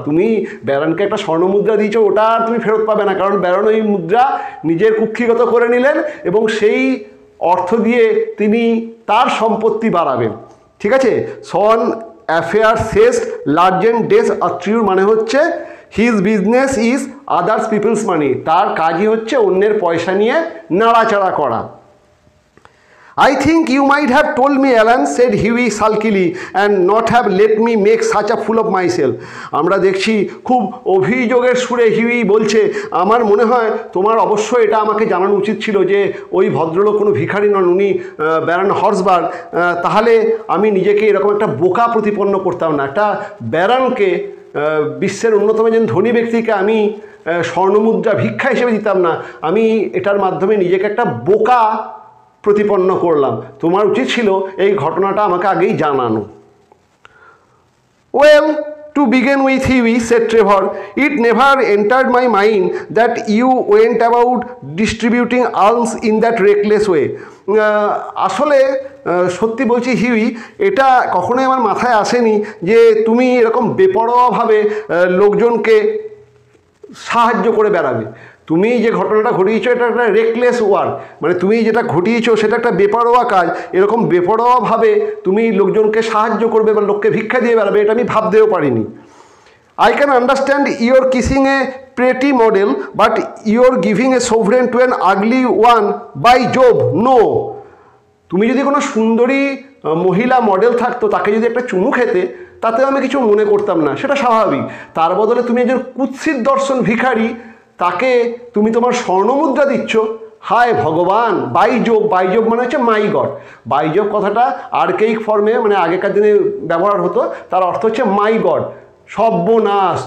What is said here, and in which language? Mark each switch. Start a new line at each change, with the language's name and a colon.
Bangla: তুমি ব্যারনকে একটা স্বর্ণমুদ্রা দিয়েছো, ওটা আর তুমি ফেরত পাবে না, কারণ ব্যারন ওই মুদ্রা নিজের কুক্ষিগত করে নিলেন এবং সেই অর্থ দিয়ে তিনি তার সম্পত্তি বাড়াবেন। ঠিক আছে,
French: সন অ্যাফেয়ার শেষ লার্জেন্ট ডেস আত্রিউর
Bangla: মানে হচ্ছে
English: his business is others people's money,
Bangla: তার কাজই হচ্ছে অন্যের পয়সা নিয়ে নাড়াচাড়া করা।
English: I think you might have told me, Alan, said Huey sulkily, and not have let me make such a fool of myself.
Bangla: আমরা দেখছি খুব অভিযোগের সুরে হিউই বলছে, আমার মনে হয় তোমার অবশ্যই এটা আমাকে জানানো উচিত ছিল যে ওই ভদ্রলোক কোনো ভিখারি নন, উনি ব্যারন হসবার্গ। তাহলে আমি নিজেকে এরকম একটা বোকা প্রতিপন্ন করতাম না। একটা ব্যারনকে, বিশ্বের অন্যতম একজন ধনী ব্যক্তিকে আমি স্বর্ণমুদ্রা ভিক্ষা হিসেবে দিতাম না। আমি এটার মাধ্যমে নিজেকে একটা বোকা প্রতিপন্ন করলাম। তোমার উচিত ছিল এই ঘটনাটা আমাকে আগেই জানানো।
English: Well, to begin with, Huey, said Trevor, it never entered my mind that you went about distributing alms in that reckless way.
Bangla: আসলে সত্যি বলছি হিউই, এটা কখনোই আমার মাথায় আসেনি যে তুমি এরকম বেপরোয়াভাবে লোকজনকে সাহায্য করে বেড়াবে। তুমি যে ঘটনাটা ঘটিয়েছো এটা একটা রেকলেস ওয়ার্ক, মানে তুমি যেটা ঘটিয়েছো সেটা একটা বেপরোয়া কাজ। এরকম বেপরোয়াভাবে তুমি লোকজনকে সাহায্য করবে বা লোককে ভিক্ষা দিয়ে বেড়াবে, এটা আমি ভাবতেও পারিনি।
English: I can understand you're kissing a pretty model, but you're giving a sovereign to an ugly one, by Job, no.
Bangla: তুমি যদি কোনো সুন্দরী মহিলা মডেল থাকতো, তাকে যদি একটা চুমু খেতে, তাতে আমি কিছু মনে করতাম না, সেটা স্বাভাবিক। তার বদলে তুমি একজন কুৎসিত দর্শন ভিখারি, তাকে তুমি তোমার স্বর্ণমুদ্রা দিচ্ছ। হায় ভগবান! বাইযোগ, বাইযোগ মানে হচ্ছে মাই গড। বাইযোগ কথাটা আর্কেইক ফর্মে মানে আগেকার দিনে ব্যবহার হতো, তার অর্থ হচ্ছে মাই গড, সর্বনাশ।